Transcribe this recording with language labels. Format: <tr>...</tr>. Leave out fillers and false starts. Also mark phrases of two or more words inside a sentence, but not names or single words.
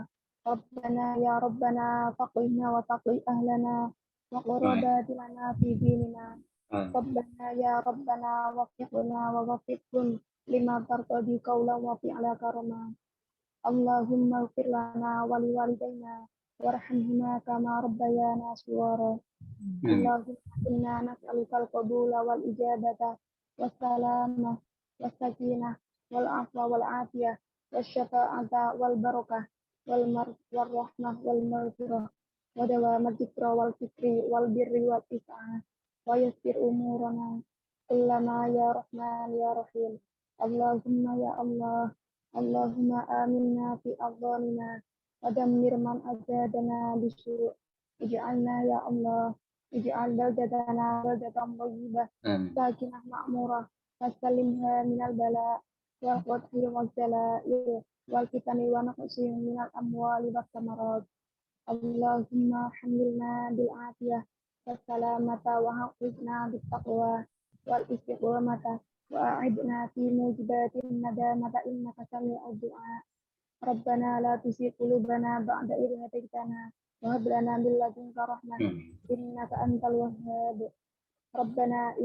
<ar>ربنا يا ربنا فقهنا وفقه أهلنا وقرابتنا في ديننا. ربنا يا ربنا وفقنا ووفقهم لما ترتضي قولا وفعلا كرامة. اللهم اغفر لنا ولوالدينا وارحمهما كما ربيانا صغارا. اللهم إنا نسألك القبول والإجابة والسلامة والسكينة والعفو والعافية والشفاعة والبركة والرحمة والمغفرة ودوام الذكر والفكر والبر والسعة ويسر أمورنا كلها يا رحمن يا رحيم. اللهم يا الله، اللهم آمنا في أوطاننا ودمر من أرادنا بسوء'. اجعلنا يا الله، اجعل بلدتنا بلدة طيبة ساكنة معمورة وسلمها من البلاء والقضاء والجلاء والفتن ونقص من الأموال والثمرات. اللهم احملنا بالعافية والسلامة واحفظنا بالتقوى والاستقامة وأعدنا في موجبات الندامة إنك سميع الدعاء ربنا لا تزغ قلوبنا بعد إذ هديتنا وهب لنا من لدنك رحمة إنك أنت الوهاب ربنا</ar>